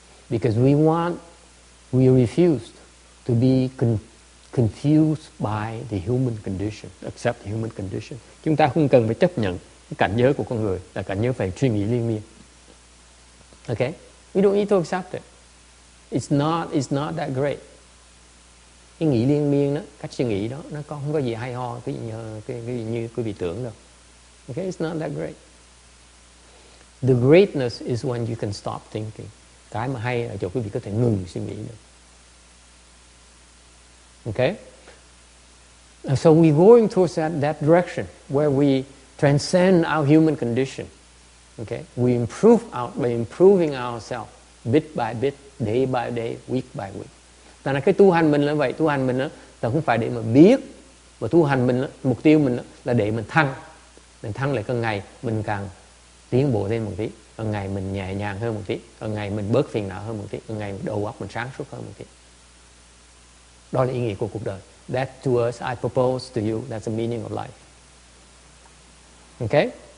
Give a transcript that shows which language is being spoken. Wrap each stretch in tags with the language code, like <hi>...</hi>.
<en>Because we refuse to be confused by the human condition, accept the human condition.</en> <vi>Chúng ta không cần phải chấp nhận cái cảnh giới của con người là cảnh giới phải suy nghĩ liên miên.</vi> <en>Okay? We don't need to accept it. It's not that great.</en> <vi>Cái nghĩ liên miên đó, cách suy nghĩ đó, nó không có gì hay ho, cái gì như quý vị tưởng đâu.</vi> <en>Okay, it's not that great. The greatness is when you can stop thinking.</en> <vi>Cái mà hay là chỗ quý vị có thể ngừng suy nghĩ được.</vi> <en>Okay? So we're going towards that direction where we transcend our human condition. Okay? We improve by improving ourselves bit by bit, day by day, week by week.</en> <vi>Tại là cái tu hành mình là vậy, tu hành mình là không phải để mà biết, mà tu hành mình mục tiêu mình là để mình thăng lại càng ngày mình càng tiến bộ lên một tí, càng ngày mình nhẹ nhàng hơn một tí, càng ngày mình bớt phiền não hơn một tí, càng ngày đầu óc mình sáng suốt hơn một tí. Đó là ý nghĩa của cuộc đời.</vi> <en>That to us, I propose to you, that's the meaning of life. Okay?</en>